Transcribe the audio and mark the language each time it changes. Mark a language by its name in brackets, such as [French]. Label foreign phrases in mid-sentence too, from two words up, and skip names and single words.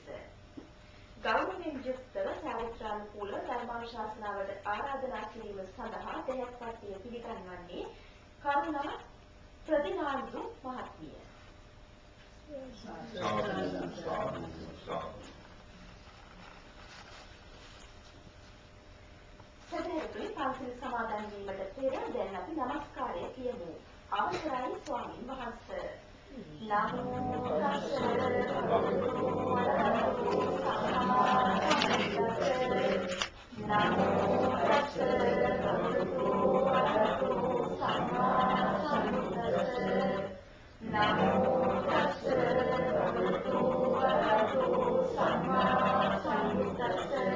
[Sinhala] ගෞරවයෙන් යුක්තව සාරිත්‍රානුකූල ධර්මානුශාසනාවට ආරාධනා කිරීම සඳහා දෙහත්පත්තිය පිළිගන්වන්නේ කරුණා ප්‍රතිනාන්දු මහත්මිය. සදහතුනි පන්සල් සමාදන් වීමට පෙර දැන් අපි নমස්කාරය කියමු. අවසරයි ස්වාමින් වහන්සේ. [Pali] නමෝ තස්ස භගවතු වරහතු සම්මා සම්බුද්දස්ස. නමෝ තස්ස භගවතු වරහතු සම්මා සම්බුද්දස්ස. නමෝ තස්ස භගවතු වරහතු සම්මා සම්බුද්දස්ස.